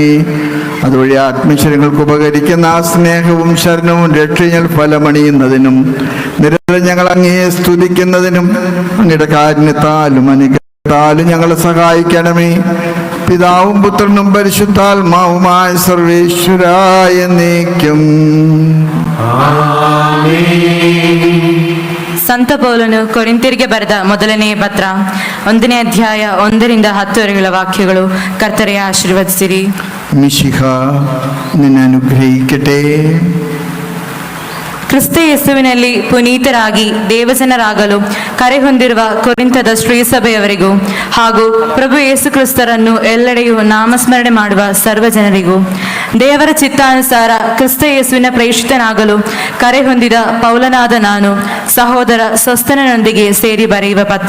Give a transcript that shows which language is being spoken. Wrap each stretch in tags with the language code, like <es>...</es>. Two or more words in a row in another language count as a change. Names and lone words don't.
<ml>അതുവഴി ആത്മീശ്വരങ്ങൾക്ക് ഉപകരിക്കുന്ന ആ സ്നേഹവും ശരണവും രക്ഷയിൽ ഫലമണിയുന്നതിനും നിരന്തരം ഞങ്ങൾ അങ്ങയെ സ്തുതിക്കുന്നതിനും അങ്ങയുടെ കാരുണ്യത്താലും അനുഗ്രഹത്താലും ഞങ്ങളെ സഹായിക്കണമേ. പിതാവും പുത്രനും പരിശുദ്ധാത്മാവുമായ സർവേശ്വരായ എന്നേക്കും.</ml> <kn>ಸಂತ ಪೌಲನು ಕೊರಿಂಥರಿಗೆ ಬರೆದ ಮೊದಲನೇ ಪತ್ರ 1ನೇ ಅಧ್ಯಾಯ 1-10 ವಾಕ್ಯಗಳು. ಕರ್ತರೆ ಆಶೀರ್ವದಿಸಿರಿ.</kn> <ml>മിശിഹ നിന്നെ അനുഗ്രഹിക്കട്ടെ.</ml> <kn>ಕ್ರಿಸ್ತ ಯೇಸುವಿನಲ್ಲಿ ಪುನೀತರಾಗಿ ದೇವಜನರಾಗಲು ಕರೆ ಹೊಂದಿರುವ ಕೊರಿಂಥದ ಶ್ರೀಸಭೆಯವರಿಗೂ ಹಾಗೂ ಪ್ರಭು ಯೇಸು ಕ್ರಿಸ್ತರನ್ನು ಎಲ್ಲೆಡೆಯೂ ನಾಮಸ್ಮರಣೆ ಮಾಡುವ ಸರ್ವ ಜನರಿಗೂ ದೇವರ ಚಿತ್ತಾನುಸಾರ ಕ್ರಿಸ್ತ ಯೇಸುವಿನ ಪ್ರೇಷಿತನಾಗಲು ಕರೆ ಹೊಂದಿದ ಪೌಲನಾದ ನಾನು ಸಹೋದರ ಸ್ವಸ್ಥನನೊಂದಿಗೆ ಸೇರಿ ಬರೆಯುವ ಪತ್ರ.</kn>